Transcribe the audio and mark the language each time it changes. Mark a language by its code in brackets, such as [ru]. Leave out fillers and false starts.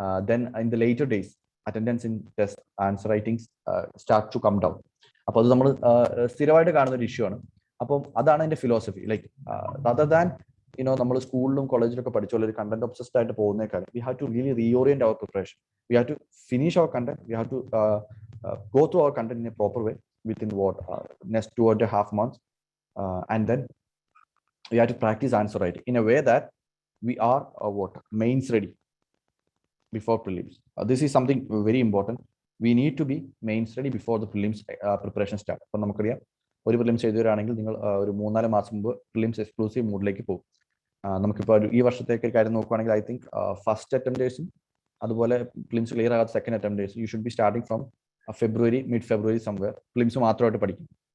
[en] Then in the later days attendance in test answer writing start to come down. [ml] അപ്പോൾ അത് നമ്മൾ സ്ഥിരമായിട്ട് കാണുന്ന ഒരു ഇഷ്യൂ ആണ്. അപ്പം അതാണ് എൻ്റെ ഫിലോസഫി. ലൈക്ക് അതർ ദാൻ നമ്മൾ സ്കൂളിലും കോളേജിലൊക്കെ പഠിച്ചുള്ള ഒരു കണ്ടന്റ് ഒബ്സസ്ഡ് ആയിട്ട് പോകുന്നേക്കാളും [en] We have to really reorient our preparation. We have to finish our content. We have to go through our content in a proper way within next 2.5 months, and then we have to practice answer writing in a way that we are mains ready before prelims. This is something very important. We need to be mains ready before the prelims preparation start. [ml] അപ്പോൾ നമുക്കറിയാം ഒരു prelims എഴുതുകയാണെങ്കിൽ നിങ്ങൾ ഒരു 3-4 മാസം മുമ്പ് prelims exclusive മൂഡിലേക്ക് പോകും. നമുക്കിപ്പോൾ ഈ വർഷത്തേക്ക് ഒരു കാര്യം നോക്കുകയാണെങ്കിൽ ഐ തിങ്ക് ഫസ്റ്റ് അറ്റംപ്റ്റേഴ്സും അതുപോലെ പ്രിലിംസ് ക്ലിയർ ആകാത്ത second അറ്റംപ്റ്റേഴ്സും [en] you should be starting from February mid February somewhere [ml] prelims മാത്രമായിട്ട് പഠിക്കും.